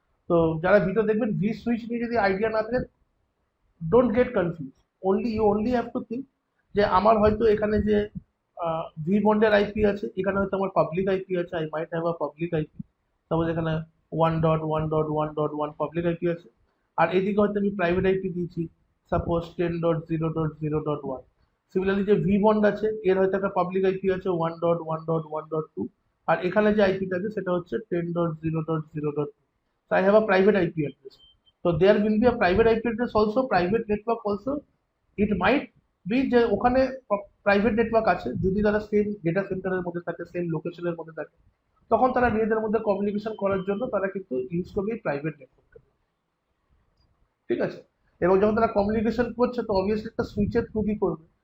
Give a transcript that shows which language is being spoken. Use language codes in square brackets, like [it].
[bn] তো যারা ভিডিও দেখবেন, ভি সুইচ নিয়ে যদি আইডিয়া না থাকে, [en] don't get confuse, you only have to think [bn] যে আমার হয়তো এখানে যে ভি বন্ডের আইপি আছে, এখানে হয়তো আমার পাবলিক আইপি আছে, [en] I might have a public IP, [bn] suppose এখানে 1.1.1.1 পাবলিক আইপি আছে, আর এদিকে হয়তো আমি প্রাইভেট আইপি দিয়েছি, সাপোজ 10.0.0.1। সিমিলারলি যে ভি বন্ড আছে, এর হয়তো একটা পাবলিক আইপি আছে 1.1.1.2, আর এখানে যে আইপিটা আছে সেটা হচ্ছে 10.0.0.2। [en] So I have a private IP address. So there will be a private IP address also, private network also. It might be [bn] যে ওখানে প্রাইভেট নেটওয়ার্ক আছে, যদি তারা সেম ডেটা সেন্টারের মধ্যে থাকে, সেম লোকেশনের মধ্যে থাকে, তখন তারা নিজেদের মধ্যে কমিউনিকেশন করার জন্য তারা কিন্তু ইউজ করবে প্রাইভেট নেটওয়ার্ক, ঠিক আছে? এবং যখন তারা কমিউনিকেশন করছে, তো অবভিয়াসলি একটা সুইচের থ্রু দিয়ে করবে।